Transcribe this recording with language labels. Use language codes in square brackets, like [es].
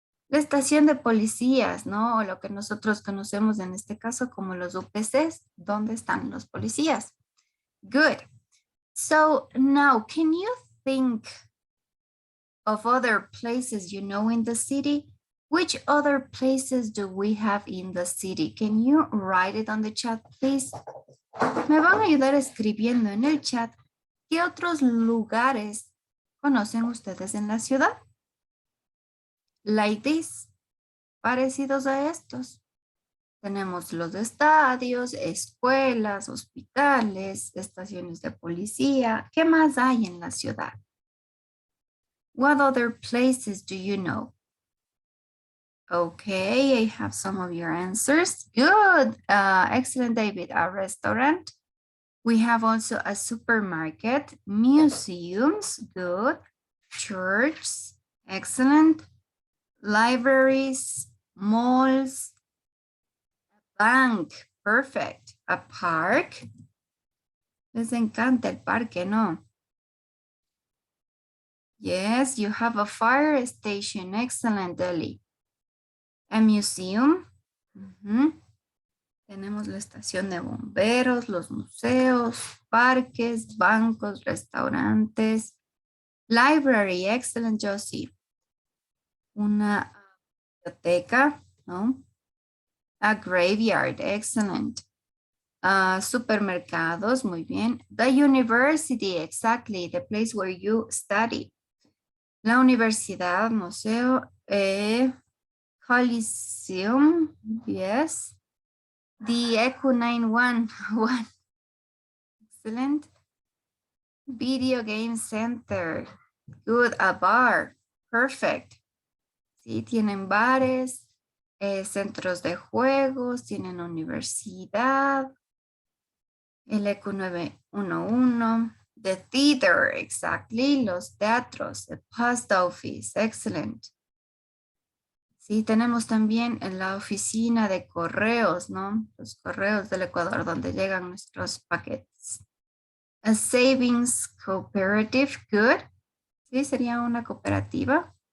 [es] La estación de policías, ¿no? O lo que nosotros conocemos en este caso como los UPCs. ¿Dónde están los policías? [en] Good. So now, can you think of other places you know in the city? Which other places do we have in the city? Can you write it on the chat, please? [es] Me van a ayudar escribiendo en el chat qué otros lugares conocen ustedes en la ciudad. [en] Like this, [es] parecidos a estos. Tenemos los estadios, escuelas, hospitales, estaciones de policía. ¿Qué más hay en la ciudad? [en] What other places do you know? Okay, I have some of your answers. Good, excellent, David. A restaurant. We have also a supermarket, museums, good, churches, excellent, libraries, malls, a bank, perfect, a park. [es] Les encanta el parque, ¿no? [en] Yes, you have a fire station, excellent, Ellie. A museum. [es] Tenemos la estación de bomberos, los museos, parques, bancos, restaurantes. [en] Library, excellent, Josie. [es] Una biblioteca, ¿no? [en] A graveyard, excellent. [es] Supermercados, muy bien. [en] The university, exactly, the place where you study. [es] La universidad, museo, Coliseum, yes. [en] The Echo 911, excellent. Video game center, good. A bar, perfect. [es] Sí, tienen bares, centros de juegos, tienen universidad. [en] El Eco 911, the theater, exactly. [es] Los teatros, [en] the post office, excellent. [es] Sí, tenemos también en la oficina de correos, ¿no? Los correos del Ecuador donde llegan nuestros paquetes. [en] A savings cooperative, good. [es] Sí, sería una cooperativa.